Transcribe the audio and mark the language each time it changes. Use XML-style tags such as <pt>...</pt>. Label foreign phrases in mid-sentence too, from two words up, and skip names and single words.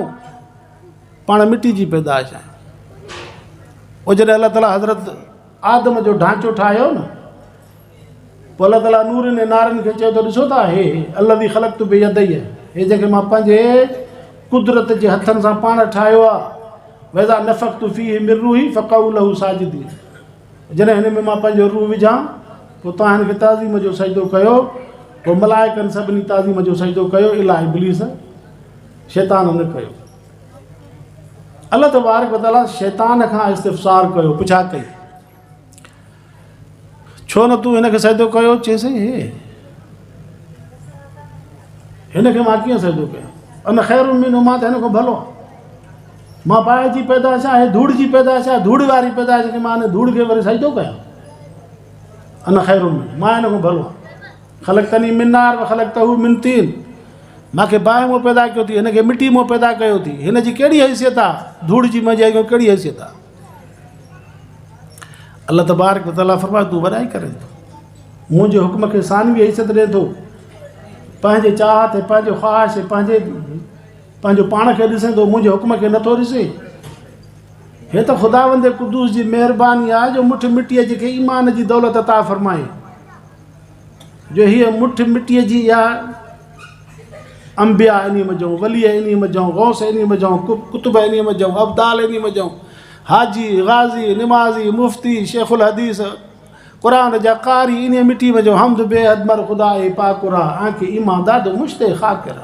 <sd>पाण मिटी जी पैदाश आहियूं। पोइ जॾहिं अल्लाह ताला हज़रत आदम जो ढांचो ठाहियो न, पोइ अल्लाह ताला नूरनि ऐं नारनि खे चयो त ॾिसो था, हे</sd> <ar>الذي خلقت بيدي,</ar> <sd>हे जेके मां पंहिंजे कुदरत जे हथनि सां पाण ठाहियो आहे।</sd> <ar>وإذا نفخت فيه من روحي فقعوا له ساجدين.</ar> <sd>जॾहिं हिन में मां पंहिंजो रूह विझां, पोइ तव्हां हिन खे ताज़ीम जो सजदो कयो। पोइ मलाइकनि सभिनी ताज़ीम जो सजदो कयो, इला इब्लीस शैतान न कयो। अल्लाह</sd> <ar>تبارك وتعالى</ar> <sd>शैतान खां इस्तिफ़सार कयो, पुछा कई, छो न तूं हिनखे सजदो कयो? चएसि हे हिनखे मां कीअं सजदो कयां?</sd> <ar>أنا خير منه,</ar> <sd>मां त हिन खां भलो आहियां। मां बाहि जी पैदाइश आहे, धूड़ जी पैदाइश आहे, धूड़ वारी पैदाइश खे मां हिन धूड़ खे वरी सजदो कयां?</sd> <ar>أنا خير منه,</ar> <sd>मां हिन खां भलो आहियां।</sd> <ar>خلقتني من نار وخلقته من طين,</ar> <sd>मूंखे बाहि मां पैदा कयो अथई, हिनखे मिटी मां पैदा कयो अथई। हिन जी कहिड़ी हैसियत आहे? धूड़ जी मुंहिंजे अॻियां कहिड़ी हैसियत आहे? अल्लाह</sd> <ar>تبارك وتعالى</ar> <sd>फरमाए तूं वॾाई करे थो, मुंहिंजे हुक्म खे सानवी हैसियत ॾिए थो, पंहिंजे चाहत पंहिंजो ख़्वाहिश पंहिंजो पाण खे ॾिसे थो, मुंहिंजे हुक्म खे नथो ॾिसे। हे त ख़ुदावंद क़ुद्दूस जी महिरबानी आहे जो मुठ मिटीअ जी खे ईमान जी दौलत अता फ़रमाए, जो हीअ मुठ मिटीअ जी इहा अंबिया इन में जऊं, वली इन में जऊं, गौस इन में जऊं, कुतुब इन में जऊं, अब्दाल इन में जऊं, हाजी गाज़ी निमाज़ी मुफ्ती शेखुल हदीस क़ुरान जा कारी इन मिटी में जो</sd> <fa>حمد بی‌حد مر خدای پاک را آنکه ایمان داد مشت خاک را.</fa>